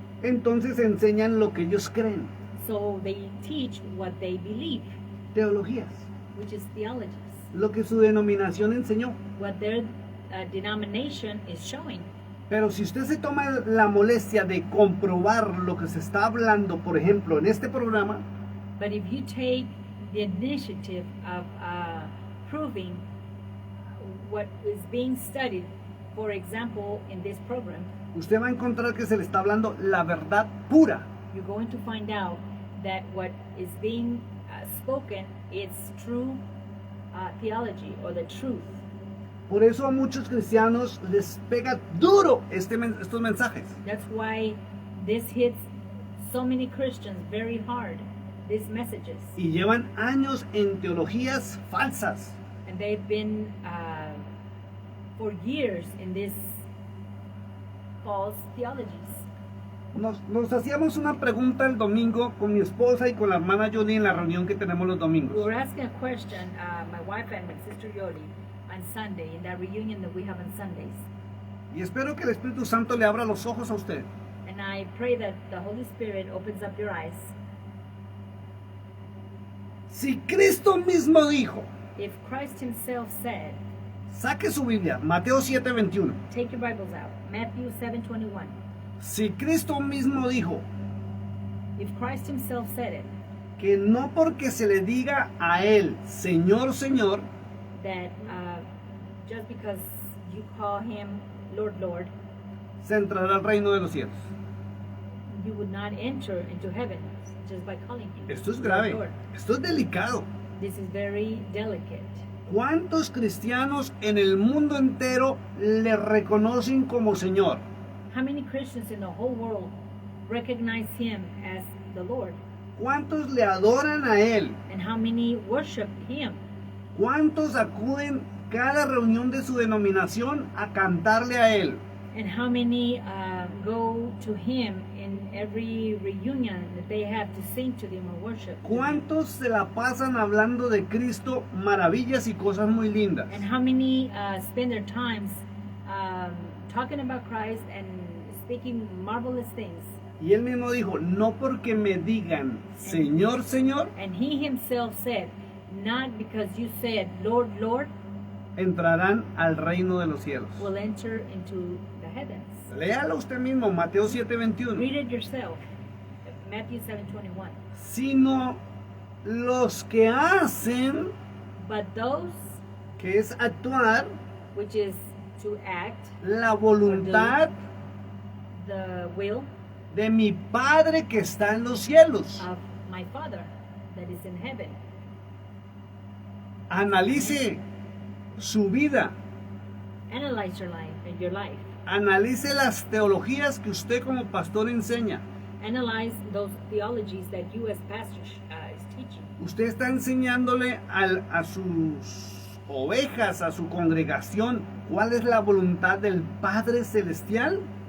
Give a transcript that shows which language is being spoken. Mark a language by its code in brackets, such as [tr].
[es] Entonces enseñan lo que ellos creen, [en] So they teach what they believe, [es] teologías, [en] which is theologies. [es] lo que su denominación enseñó. [en] What their denomination is showing. [es] Pero si usted se toma la molestia de comprobar lo que se está hablando, por ejemplo, en este programa, [en] But if you take the initiative of proving what is being studied, for example, in this program, [es] usted va a encontrar que se le está hablando la verdad pura. [en] you're going to find out that what is being spoken is true theology or the truth. [es] Por eso a muchos cristianos les pega duro estos mensajes. [en] That's why this hits so many Christians very hard, these messages. [es] Y llevan años en teologías falsas. [en] And they've been for years in these false theologies. [es] Nos hacíamos una pregunta el domingo con mi esposa y con la hermana Johnny en la reunión que tenemos los [en] We [es] domingos. [en] were asking a question, my wife and my sister Yodi, on Sunday, in that reunion that we have on Sundays. [es] Y espero que el Espíritu Santo le abra los ojos a usted. [en] And I pray that the Holy Spirit opens up your eyes. [es] Si Cristo mismo dijo, [en] If Christ himself said, [es] saque su Biblia, Mateo 7:21. [en] take your Bibles out, Matthew 7:21. [es] Si Cristo mismo dijo [en] If Christ himself said it, [es] que no porque se le diga a él, Señor, Señor, [en] that just because you call him Lord, Lord, [es] se entrará al reino de los cielos. [en] you would not enter into heaven just by calling him [es] Esto es [en] Lord, [es] grave, [en] Lord. [es] esto es delicado. [en] This is very delicate. [es] ¿Cuántos cristianos en el mundo entero le reconocen como Señor? [en] How many Christians in the whole world recognize him as the Lord? [es] ¿Cuántos le adoran a Él? [en] And how many worship him? [es] ¿Cuántos acuden cada reunión de su denominación a cantarle a Él? [en] And how many go to him in every reunion that they have to sing to him or worship? [es] ¿Cuántos se la pasan hablando de Cristo maravillas y cosas muy lindas? [en] And how many spend their times talking about Christ and speaking marvelous things? [es] Y Él mismo dijo, no porque me digan Señor, Señor, [en] And he himself said, not because you said, Lord, Lord, [es] entrarán al reino de los cielos. [en] will enter into the heavens. [es] Léalo usted mismo, Mateo 7:21. [en] Read it yourself. Matthew 7:21. [es] Sino los que hacen, [en] But those, [es] que es actuar, [en] which is to act, [es] la voluntad [en] the will [es] de mi Padre que está en los cielos. [en] of my Father that is in heaven. [es] Analice su vida, [en] Analyze your life and your life. [es] analice las teologías que usted como pastor enseña. [en] Analyze those theologies that you as pastors is teaching. [es] Usted está enseñándole a sus ovejas, a su congregación, cuál es la voluntad del Padre Celestial.